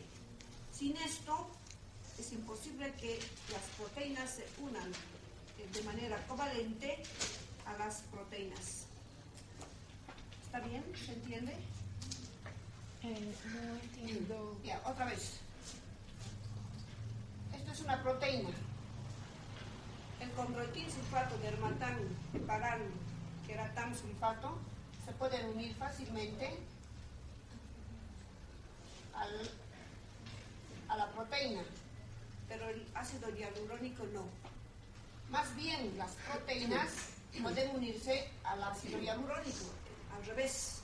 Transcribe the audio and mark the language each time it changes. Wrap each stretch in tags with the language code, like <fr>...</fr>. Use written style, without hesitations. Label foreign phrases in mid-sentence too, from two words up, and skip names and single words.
<es>Sin esto, es imposible que las proteínas se unan de manera covalente a las proteínas. ¿Está bien? ¿Se entiende? No entiendo. Ya, otra vez. Esto es una proteína. El condroitin sulfato, dermatan, heparan, queratam sulfato se pueden unir fácilmente a la proteína, pero el ácido hialurónico no. Más bien, las proteínas pueden unirse al ácido hialurónico, al revés.</es>